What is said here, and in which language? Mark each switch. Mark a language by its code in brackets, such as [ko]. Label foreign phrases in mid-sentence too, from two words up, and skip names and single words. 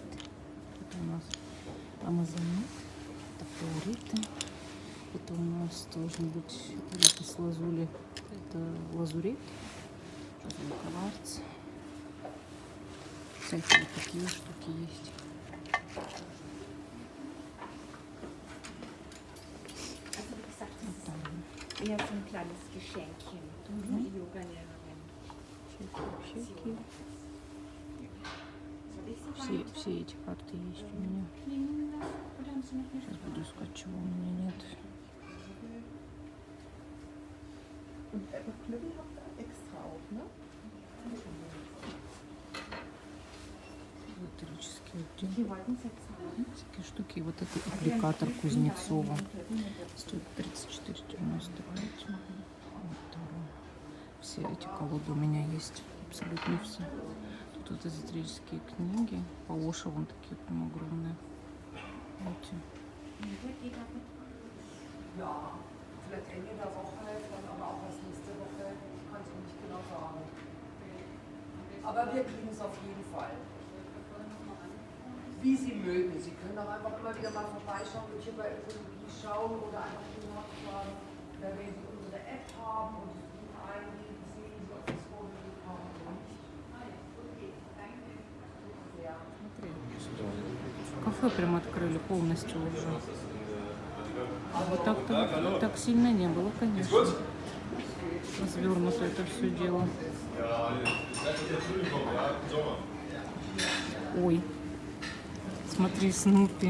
[ru] Это у нас амазонит. Это флориты. Это у нас должен быть с лазули. Это лазурит. Розовый кварц. Всякие такие штуки есть. [de] Also wie gesagt, das ist eher so ein kleines Geschenkchen. Die Yoga-Lehrerin. [ru] Всякие. [de] Soll ich sie [ru] Все эти карты есть у меня. [de] nehmen lassen? Oder haben Sie noch nicht? [ru] Сейчас буду искать, чего у меня нет. [de] Und Knüppel habt ihr extra auch, ne? [ru] Эзотерический отдел. [de] Die wollten es jetzt haben. [ru] Всякие штуки. И вот этот аппликатор Кузнецова. Стоит 34,95. Вот, все эти колоды у меня есть. Абсолютно все. Тут вот эзотерические книги. По Оше вон такие прям огромные. Эти. [de] Vielleicht Ende der Woche, dann aber auch erst nächste Woche, kann ich nicht genau sagen. Aber wir kriegen es auf jeden Fall. wie Sie mögen. Sie können auch einfach immer wieder mal vorbeischauen und hier bei Ökologie schauen oder einfach den nachfragen. Oder wenn Sie unsere App haben und das Buch eingeben, sehen Sie, ob das vorgelegt haben oder nicht. [ru] Кафе прям открыли полностью уже. А вот так-то так сильно не было, конечно. Развернуто это все дело. Ой, смотри, Снупи.